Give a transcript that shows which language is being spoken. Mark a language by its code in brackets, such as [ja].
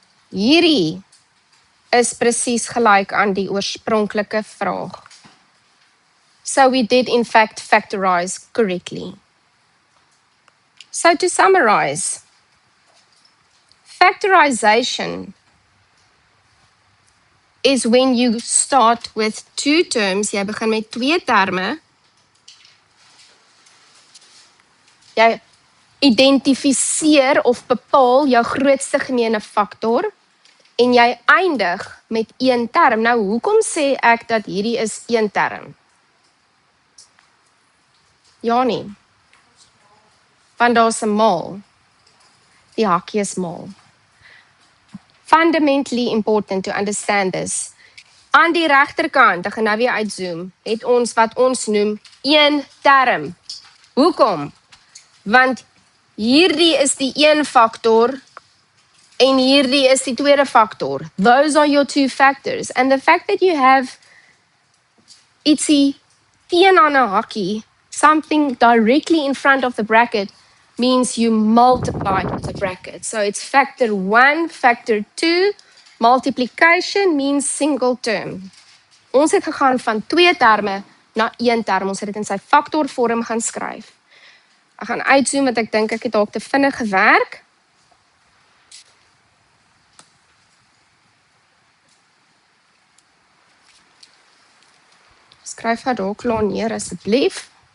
[af] Hierdie is presies gelyk aan die oorspronklike vraag. [en] So we did in fact factorize correctly. So to summarize, factorization is when you start with 2 terms, [af] jy begin met 2 terme, jy identifiseer of bepaal jou grootste gemeene faktor en jy eindig met een term. Nou, hoekom sê ek dat hierdie is een term? Ja nie. Want daar's 'n maal. Die hakkie is maal. [en] Fundamentally important to understand this. [af] Aan die regterkant, ek gaan nou weer uitzoom, het ons wat ons noem een term. Hoekom? Want hierdie is die een faktor en hierdie is die tweede faktor. [en] Those are your two factors. And the fact that you have [af] ietsie teen aan 'n hakkie, [en] something directly in front of the bracket, means you multiply the bracket. So it's factor 1, factor 2. Multiplication means single term. [af] Ons het gegaan van 2 terme na 1 term. Ons het dit in sy faktorvorm gaan skryf. Ek gaan uitzoom want ek dink ek het dalk te vinnig gewerk. Skryf haar dalk klaar neer asseblief.